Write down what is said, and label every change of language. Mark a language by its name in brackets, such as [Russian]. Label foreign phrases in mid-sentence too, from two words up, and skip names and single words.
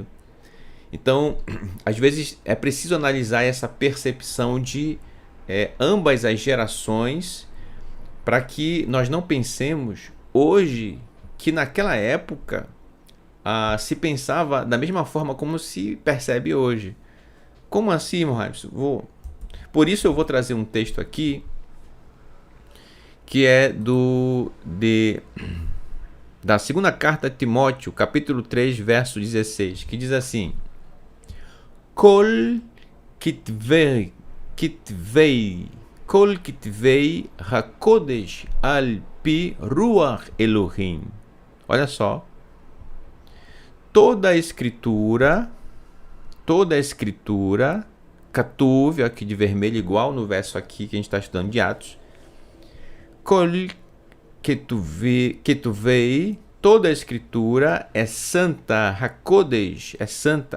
[Portuguese] Então, às vezes é preciso analisar essa percepção de ambas as gerações, para que nós não pensemos hoje que naquela época se pensava da mesma forma como se percebe hoje. Como assim, Mohamed? Por isso eu vou trazer um texto aqui que é da segunda carta a Timóteo, capítulo 3, verso 16, que diz assim: [Hebrew] כל כתבי הקודש על פי רוח אלוהים. [Portuguese] Olha só. toda a escritura, Katuv, aqui de vermelho, igual no verso aqui que a gente está estudando de Atos. [Hebrew] כל כתובי, [Portuguese] toda a escritura é santa, Hakodesh, é santa.